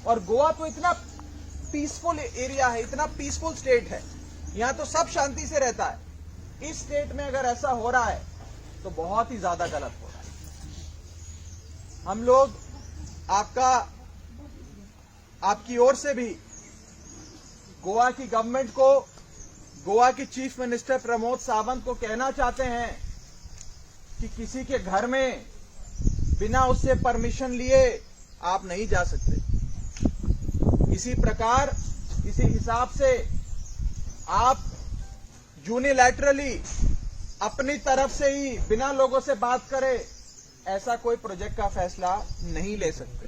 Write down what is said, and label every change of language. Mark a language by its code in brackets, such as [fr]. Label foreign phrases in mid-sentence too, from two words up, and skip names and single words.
[hi] और गोवा तो इतना [en] peaceful area [hi] है, इतना [en] peaceful state [hi] है, यहां तो सब शांति से रहता है। इस स्टेट में अगर ऐसा हो रहा है तो बहुत ही ज्यादा गलत हो रहा है। हम लोग आपकी ओर से भी गोवा की गवर्नमेंट को, गोवा की [en] chief minister [hi] प्रमोद सावंत को कहना चाहते हैं कि किसी के घर में बिना उससे परमिशन लिए आप नहीं जा सकते। इसी प्रकार, इसी हिसाब से आप यूनिलैटरली अपनी तरफ से ही बिना लोगों से बात करे ऐसा कोई प्रोजेक्ट का फैसला नहीं ले सकते।